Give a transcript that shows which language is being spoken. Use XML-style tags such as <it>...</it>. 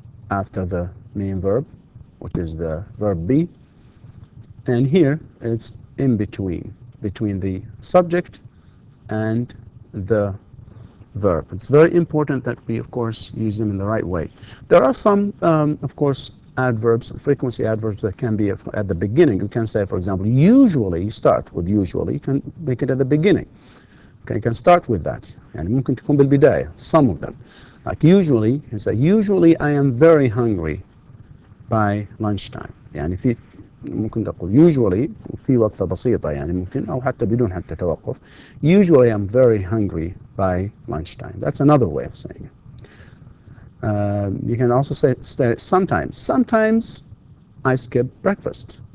<en>after the main verb, which is the verb be, and here it's in between the subject and the verb. It's very important that we, of course, use them in the right way. There are some, of course, adverbs, frequency adverbs that can be at the beginning. You can say, for example, usually, start with usually, you can make it at the beginning. Okay, you can start with that.</en> <ar>يعني ممكن تكون بالبداية,</ar> <en>some of them. Like usually, you can say, usually I am very hungry by lunchtime.</en> <ar>يعني في ممكن تقول usually في وقفة بسيطة يعني ممكن أو حتى بدون حتى توقف.</ar> <en>Usually I'm very hungry by lunchtime. That's another way of saying it. You can also say sometimes. Sometimes I skip breakfast.</en>